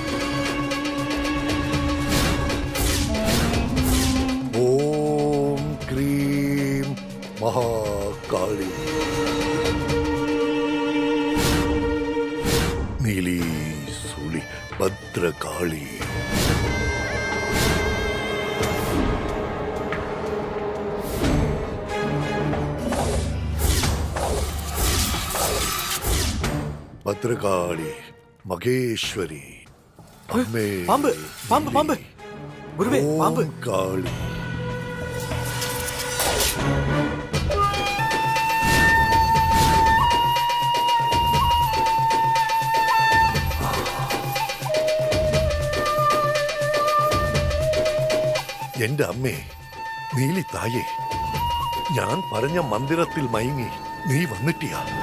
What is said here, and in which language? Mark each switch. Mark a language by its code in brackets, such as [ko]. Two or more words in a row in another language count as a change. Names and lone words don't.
[ml] ഓം ക്രീം മഹാകാളി നീലി സുളി ഭദ്രകാളി. ഭദ്രകാളി മഹേശ്വരി അമ്മേ. [ta] பாம்பு பாம்பு பாம்பு குருவே, பாம்பு. [ml] ഓം കാളി എന്റെ അമ്മേ നീലി തായേ, ഞാൻ പറഞ്ഞ മന്ദിരത്തിൽ മയങ്ങി നീ വന്നിട്ടിയാ?